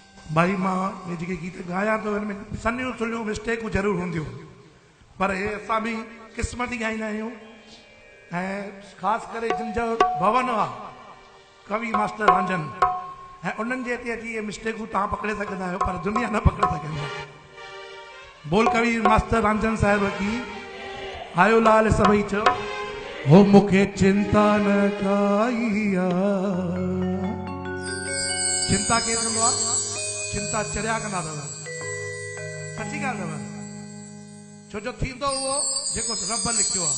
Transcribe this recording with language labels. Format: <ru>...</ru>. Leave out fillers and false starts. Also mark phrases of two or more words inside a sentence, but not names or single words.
<sd>भाई मां ये जेके गीत गाया तो इनमें सन्नियूं सुलियूं मिस्टेकूं ज़रूरु हूंदियूं, पर हे असां बि क़िस्मती गाईंदा आहियूं। ऐं ख़ासि करे जिन जो भवन आहे कवि मास्टर रांझन, ऐं उन्हनि जे हिते अची इहे मिस्टेकूं तव्हां पकिड़े सघंदा आहियो, पर दुनिया न पकिड़े सघंदी आहे। बोल कवि मास्टर रांझन साहिब की आयो लाल सभई चयो, हो मूंखे चिंता न काई आहे। चिंता केरु कंदो आहे? चिंता चरिया कंदा अथव। सची ॻाल्हि अथव, छो जो थींदो उहो जेको रब लिखियो आहे।</sd>